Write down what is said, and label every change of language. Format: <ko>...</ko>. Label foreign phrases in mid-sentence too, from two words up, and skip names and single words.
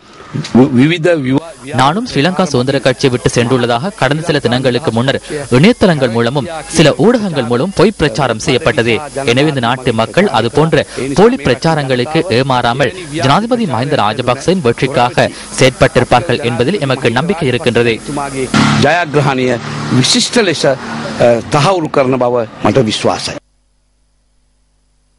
<ta>நானும் ஸ்ரீலங்கா சுதந்திர கட்சியை விட்டு சென்றுள்ளதாக கடந்த சில தினங்களுக்கு முன்னர் இணையதளங்கள் மூலமும் சில ஊடகங்கள் மூலம் பொய் பிரச்சாரம் செய்யப்பட்டது. எனவே இந்த நாட்டு மக்கள் அது போன்ற போலி பிரச்சாரங்களுக்கு ஏமாறாமல் ஜனாதிபதி மஹிந்த ராஜபக்சவின் வெற்றிக்காக செயற்பட்டிருப்பார்கள் என்பதில் எமக்கு நம்பிக்கை இருக்கின்றது.</ta> <si>ජයග්‍රහණය විශිෂ්ට ලෙස තහවුරු කරන බව මට විශ්වාසයි.</si>